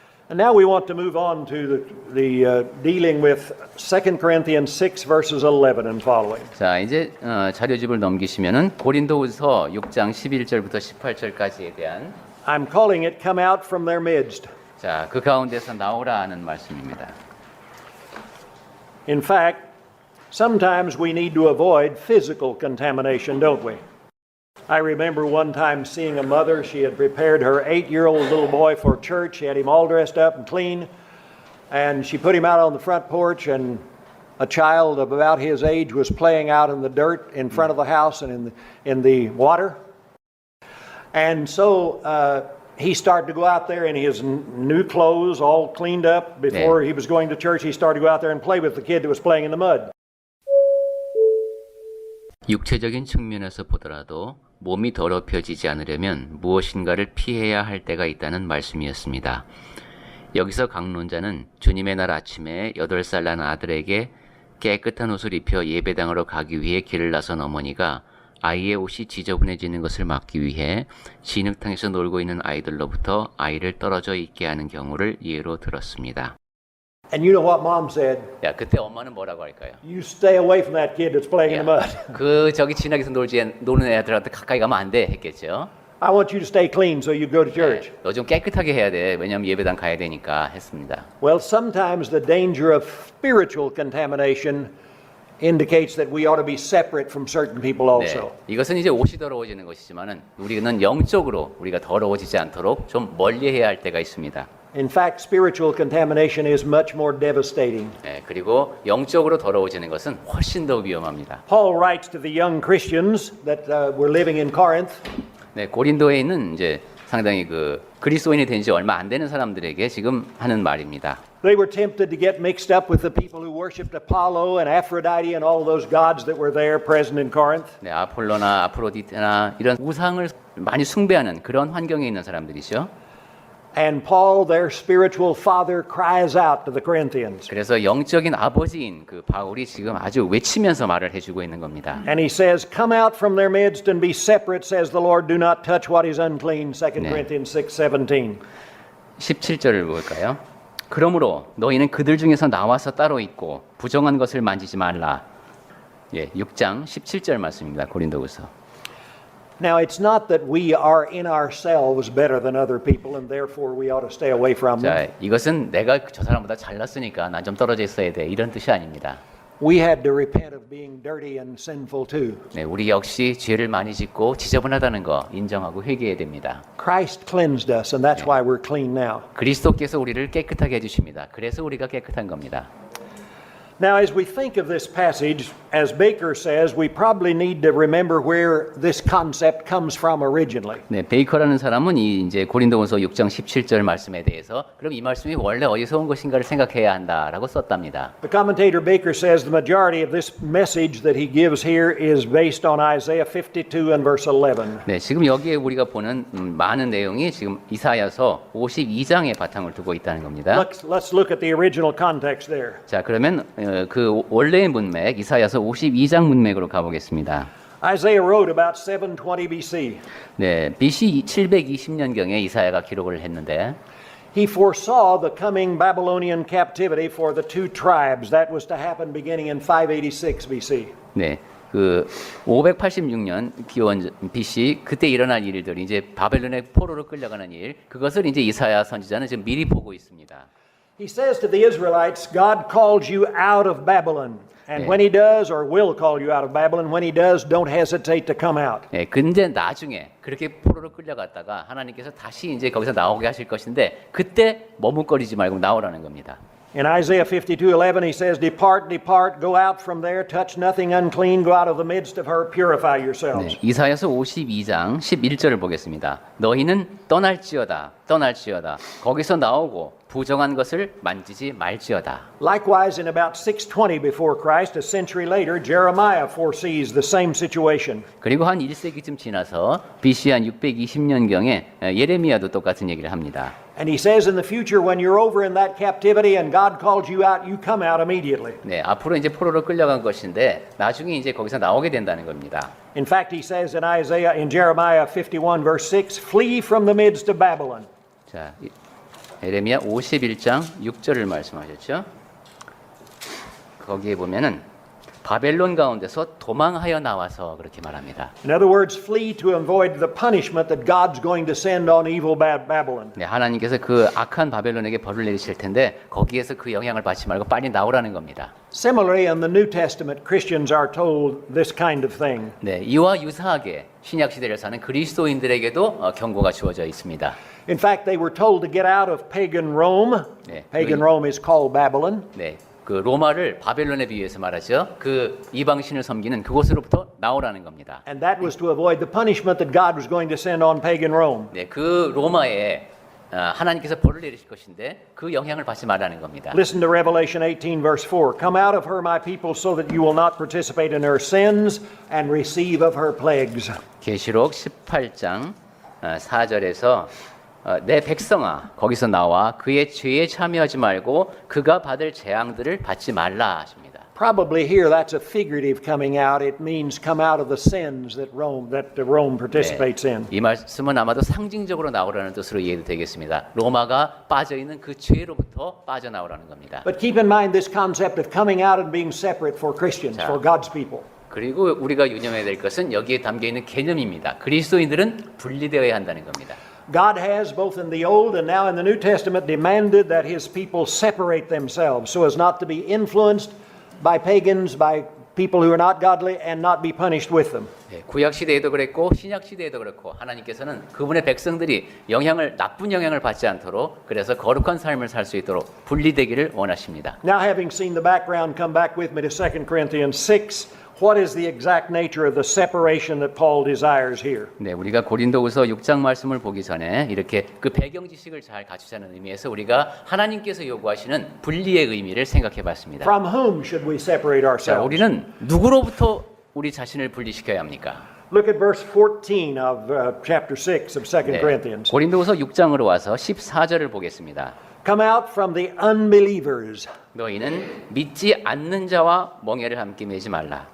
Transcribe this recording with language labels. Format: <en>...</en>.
<en>And now we want to move on to the dealing with 2 Corinthians 6 verses 11 and following.</en> <ko>자, 이제 자료집을 넘기시면은 고린도후서 6장 11절부터 18절까지에 대한</ko> <en>I'm calling it come out from their midst.</en> <ko>자, 그 가운데서 나오라 하는 말씀입니다.</ko> <en>In fact, sometimes we need to avoid physical contamination, don't we? I remember one time seeing a mother. She had prepared her 8-year-old little boy for church. She had him all dressed up and clean. And she put him out on the front porch, and a child of about his age was playing out in the dirt in front of the house and in the water. And so he started to go out there in his new clothes, all cleaned up. Before he was going to church, he started to go out there and play with the kid that was playing in the mud.</en> <ko>육체적인 측면에서 보더라도 몸이 더럽혀지지 않으려면 무엇인가를 피해야 할 때가 있다는 말씀이었습니다. 여기서 강론자는 주님의 날 아침에 8살 난 아들에게 깨끗한 옷을 입혀 예배당으로 가기 위해 길을 나선 어머니가 아이의 옷이 지저분해지는 것을 막기 위해 진흙탕에서 놀고 있는 아이들로부터 아이를 떨어져 있게 하는 경우를 예로 들었습니다.</ko> <en>And you know what mom said?</en> <ko>야, 그때 엄마는 뭐라고 할까요?</ko> <en>You stay away from that kid that's playing in the mud.</en> <ko>그 저기 진흙에서 노는 애들한테 가까이 가면 안 돼 했겠죠.</ko> <en>I want you to stay clean so you go to church.</en> <ko>너 좀 깨끗하게 해야 돼. 왜냐하면 예배당 가야 되니까 했습니다.</ko> <en>Well, sometimes the danger of spiritual contamination indicates that we ought to be separate from certain people also.</en> <ko>네, 이것은 이제 옷이 더러워지는 것이지만은 우리는 영적으로 우리가 더러워지지 않도록 좀 멀리해야 할 때가 있습니다.</ko> <en>In fact, spiritual contamination is much more devastating.</en> <ko>네, 그리고 영적으로 더러워지는 것은 훨씬 더 위험합니다.</ko> <en>Paul writes to the young Christians that were living in Corinth.</en> <ko>네, 고린도에 있는 이제 상당히 그리스도인이 된 지 얼마 안 되는 사람들에게 지금 하는 말입니다.</ko> <en>They were tempted to get mixed up with the people who worshipped Apollo and Aphrodite and all those gods that were there present in Corinth.</en> <ko>네, 아폴로나 아프로디테나 이런 우상을 많이 숭배하는 그런 환경에 있는 사람들이죠.</ko> <en>And Paul, their spiritual father, cries out to the Corinthians.</en> <ko>그래서 영적인 아버지인 그 바울이 지금 아주 외치면서 말을 해주고 있는 겁니다.</ko> <en>And he says, "Come out from their midst and be separate, says the Lord. Do not touch what is unclean." 2 Corinthians 6:17.</en> <ko>17절을 볼까요? 그러므로 너희는 그들 중에서 나와서 따로 있고 부정한 것을 만지지 말라. 예, 6장 17절 말씀입니다. 고린도후서.</ko> <en>Now, it's not that we are in ourselves better than other people and therefore we ought to stay away from them.</en> <ko>자, 이것은 내가 저 사람보다 잘났으니까 난 좀 떨어져 있어야 돼. 이런 뜻이 아닙니다.</ko> <en>We had to repent of being dirty and sinful too.</en> <ko>네, 우리 역시 죄를 많이 짓고 지저분하다는 거 인정하고 회개해야 됩니다.</ko> <en>Christ cleansed us and that's why we're clean now.</en> <ko>그리스도께서 우리를 깨끗하게 해주십니다. 그래서 우리가 깨끗한 겁니다.</ko> <en>Now, as we think of this passage, as Baker says, we probably need to remember where this concept comes from originally.</en> <ko>네, 베이커라는 사람은 이 이제 고린도후서 6장 17절 말씀에 대해서 그럼 이 말씀이 원래 어디서 온 것인가를 생각해야 한다라고 썼답니다.</ko> <en>The commentator Baker says the majority of this message that he gives here is based on Isaiah 52 and verse 11.</en> <ko>네, 지금 여기에 우리가 보는 많은 내용이 지금 이사야서 52장에 바탕을 두고 있다는 겁니다.</ko> <en>Let's look at the original context there.</en> <ko>자, 그러면 그 원래의 문맥 이사야서 52장 문맥으로 가보겠습니다.</ko> <en>Isaiah wrote about 720 BC.</en> <ko>네, BC 720년경에 이사야가 기록을 했는데</ko> <en>He foresaw the coming Babylonian captivity for the two tribes. That was to happen beginning in 586 BC.</en> <ko>네, 그 586년 기원 BC 그때 일어날 일들이 이제 바벨론의 포로로 끌려가는 일, 그것을 이제 이사야 선지자는 지금 미리 보고 있습니다.</ko> <en>He says to the Israelites, God calls you out of Babylon. And when he does, or will call you out of Babylon, when he does, don't hesitate to come out.</en> <ko>네, 근데 나중에 그렇게 포로로 끌려갔다가 하나님께서 다시 이제 거기서 나오게 하실 것인데 그때 머뭇거리지 말고 나오라는 겁니다.</ko> <en>In Isaiah 52:11, he says, Depart, depart, go out from there, touch nothing unclean, go out of the midst of her, purify yourselves.</en> <ko>네, 이사야서 52장 11절을 보겠습니다. 너희는 떠날지어다, 떠날지어다. 거기서 나오고 부정한 것을 만지지 말지어다.</ko> <en>Likewise, in about 620 before Christ, a century later, Jeremiah foresees the same situation.</en> <ko>그리고 한 1세기쯤 지나서 BC 한 620년경에 예레미야도 똑같은 얘기를 합니다.</ko> <en>And he says in the future, when you're over in that captivity and God calls you out, you come out immediately.</en> <ko>네, 앞으로 이제 포로로 끌려간 것인데 나중에 이제 거기서 나오게 된다는 겁니다.</ko> <en>In fact, he says in Jeremiah 51 verse 6, flee from the midst of Babylon.</en> <ko>자, 에레미야 51장 6절을 말씀하셨죠. 거기에 보면은 바벨론 가운데서 도망하여 나와서 그렇게 말합니다.</ko> <en>In other words, flee to avoid the punishment that God's going to send on evil Babylon.</en> <ko>네, 하나님께서 그 악한 바벨론에게 벌을 내리실 텐데 거기에서 그 영향을 받지 말고 빨리 나오라는 겁니다.</ko> <en>Similarly, in the New Testament, Christians are told this kind of thing.</en> <ko>네, 이와 유사하게 신약 시대를 사는 그리스도인들에게도 경고가 주어져 있습니다.</ko> <en>In fact, they were told to get out of pagan Rome.</en> <ko>네,</ko> <en>Pagan Rome is called Babylon.</en> <ko>네, 그 로마를 바벨론에 비유해서 말하죠. 그 이방신을 섬기는 그곳으로부터 나오라는 겁니다.</ko> <en>And that was to avoid the punishment that God was going to send on pagan Rome.</en> <ko>네, 그 로마에 하나님께서 벌을 내리실 것인데 그 영향을 받지 말라는 겁니다.</ko> <en>Listen to Revelation 18, verse 4. Come out of her, my people, so that you will not participate in her sins and receive of her plagues.</en> <ko>계시록 18장 4절에서 내 백성아 거기서 나와 그의 죄에 참여하지 말고 그가 받을 재앙들을 받지 말라 하십니다.</ko> <en>Probably here that's a figurative coming out. It means come out of the sins that Rome participates in.</en> <ko>이 말씀은 아마도 상징적으로 나오라는 뜻으로 이해도 되겠습니다. 로마가 빠져 있는 그 죄로부터 빠져나오라는 겁니다.</ko> <en>But keep in mind this concept of coming out and being separate for Christians, for God's people.</en> <ko>그리고 우리가 유념해야 될 것은 여기에 담겨 있는 개념입니다. 그리스도인들은 분리되어야 한다는 겁니다.</ko> <en>God has, both in the Old and now in the New Testament, demanded that His people separate themselves so as not to be influenced by pagans, by people who are not godly, and not be punished with them.</en> <ko>네, 구약 시대에도 그랬고 신약 시대에도 그렇고 하나님께서는 그분의 백성들이 나쁜 영향을 받지 않도록 그래서 거룩한 삶을 살 수 있도록 분리되기를 원하십니다.</ko> <en>Now, having seen the background, come back with me to 2 Corinthians 6. What is the exact nature of the separation that Paul desires here?</en> <ko>네, 우리가 고린도후서 6장 말씀을 보기 전에 이렇게 그 배경 지식을 잘 갖추자는 의미에서 우리가 하나님께서 요구하시는 분리의 의미를 생각해 봤습니다.</ko> <en>From whom should we separate</en> <ko>자,</ko> <en>ourselves?</en> <ko>우리는 누구로부터 우리 자신을 분리시켜야 합니까?</ko> <en>Look at verse 14 of chapter 6 of 2</en> <ko>네,</ko> <en>Corinthians.</en> <ko>고린도후서 6장으로 와서 14절을 보겠습니다.</ko> <en>Come out from the unbelievers.</en> <ko>너희는 믿지 않는 자와 멍에를 함께 매지 말라.</ko>